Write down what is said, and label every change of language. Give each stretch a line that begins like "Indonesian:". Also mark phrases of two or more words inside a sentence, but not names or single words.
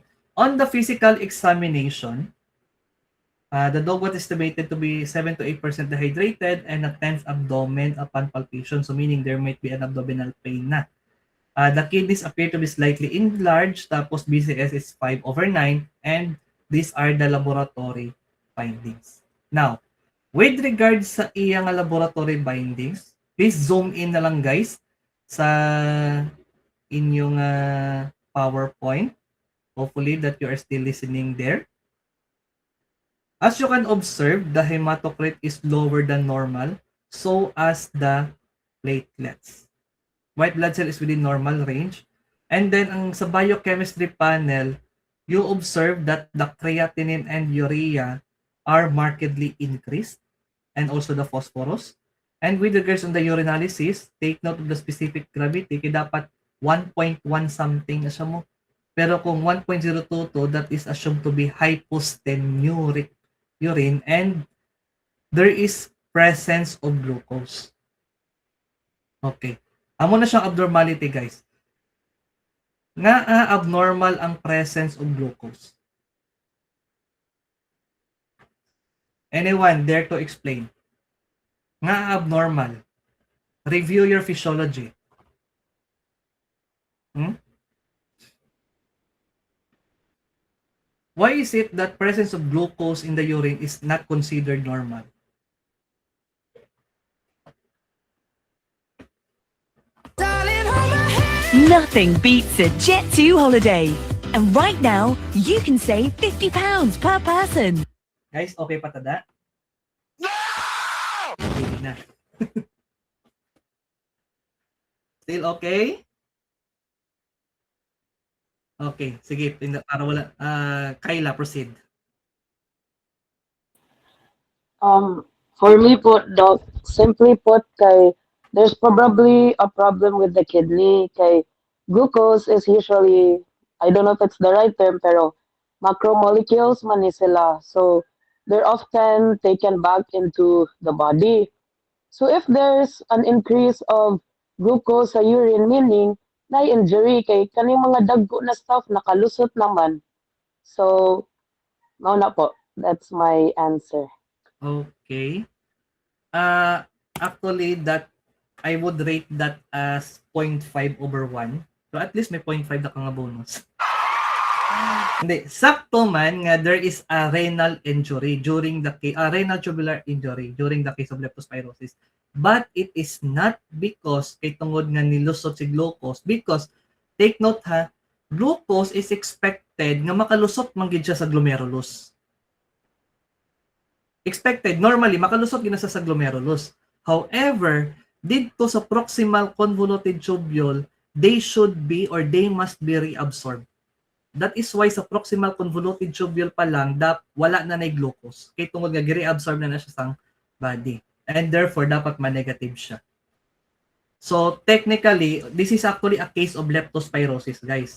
English: On the physical examination, the dog was estimated to be 7 to 8% dehydrated and a tense abdomen upon palpation. So meaning there might be an abdominal pain na. The kidneys appear to be slightly enlarged, tapos BCS is 5/9, and these are the laboratory findings. Now, with regards
Hiligaynon: sa iyang
English: laboratory findings, please zoom in
Hiligaynon: na lang
English: guys
Hiligaynon: sa inyong
English: PowerPoint. Hopefully that you are still listening there. As you can observe, the hematocrit is lower than normal, so as the platelets. White blood cell is within normal range. And then, sa biochemistry panel, you observe that the creatinine and urea are markedly increased, and also the phosphorus. And with regards on the urinalysis, take note of the specific gravity,
Hiligaynon: kaya dapat 1.1 something na siya mo. Pero kung 1.022,
English: that is assumed to be hypostenuric urine, and there is presence of glucose. Okay.
Hiligaynon: Amo na siyang abnormality, guys.
English: Nga abnormal ang presence of glucose. Anyone dare to explain?
Hiligaynon: Nga abnormal.
English: Review your physiology. Why is it that presence of glucose in the urine is not considered normal? Nothing beats a Jet2 holiday. And right now, you can save £50 per person.
Filipino: Guys, okay pa tada? No! Hindi na. Still okay? Okay, sige, para wala. Kayla,
English: proceed. For me po, Doc, simply put, there's probably a problem with the kidney. Glucose is usually, I don't know if it's the right term,
Cebuano: pero
English: macromolecules
Cebuano: man ni sila.
English: So they're often taken back into the body. So if there's an increase of glucose sa urine, meaning na injury
Cebuano: kaning mga dagko na
English: stuff
Cebuano: nakalusot naman. So mao na po.
English: That's my answer. Okay. Actually, that I would rate that as 0.5/1. So at least may 0.5
Hiligaynon: na ka nga
English: bonus.
Hiligaynon: Hindi, sakto man nga
English: there is a renal injury during the renal tubular injury during the case of leptospirosis. But it is not because
Hiligaynon: kay tungod nga nilusot si
English: glucose, because take note ha, glucose is expected
Hiligaynon: nga makalusot man gid siya sa
English: glomerulus. Expected normally
Hiligaynon: makalusot gid na sa glomerulus.
English: However,
Filipino: dito sa
English: proximal convoluted tubule, they must be reabsorbed. That is why sa proximal convoluted tubule
Cebuano: pa lang wala na nay
English: glucose.
Cebuano: Kay tungod nga gi-reabsorb na siya sa body.
English: And therefore,
Cebuano: dapat ma-negative siya.
English: So, technically, this is actually a case of leptospirosis, guys.